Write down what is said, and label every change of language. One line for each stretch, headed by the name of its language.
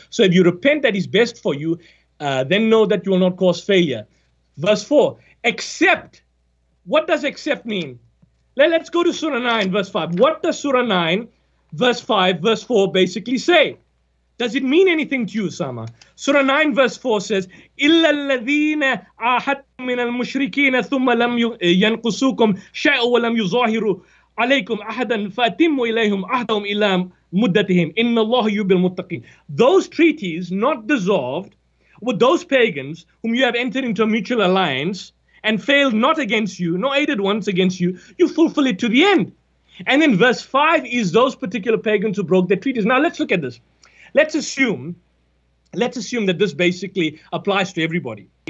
English: So if you repent, that is best for you, then know that you will not cause failure. Verse 4, except. What does except mean? Let's go to Surah 9 verse 5. What does Surah 9 verse 5, verse 4 basically say? Does it mean anything to you, Usama? Surah 9 verse 4 says,
Arabic: إِلَّا الَّذِينَ عَاهَدتُّم مِّنَ الْمُشْرِكِينَ ثُمَّ لَمْ يَنْقُصُوكُمْ شَيْئًا وَلَمْ يُظَاهِرُوا عَلَيْكُمْ أَحَدًا فَأَتِمُّوا إِلَيْهِمْ عَهْدَهُمْ إِلَىٰ مُدَّتِهِمْ إِنَّ اللَّهَ يُحِبُّ الْمُتَّقِينَ.
English: Those treaties not dissolved with those pagans whom you have entered into a mutual alliance and failed not against you, nor aided once against you, you fulfill it to the end. And then verse 5 is those particular pagans who broke their treaties. Now let's look at this. Let's assume that this basically applies to everybody.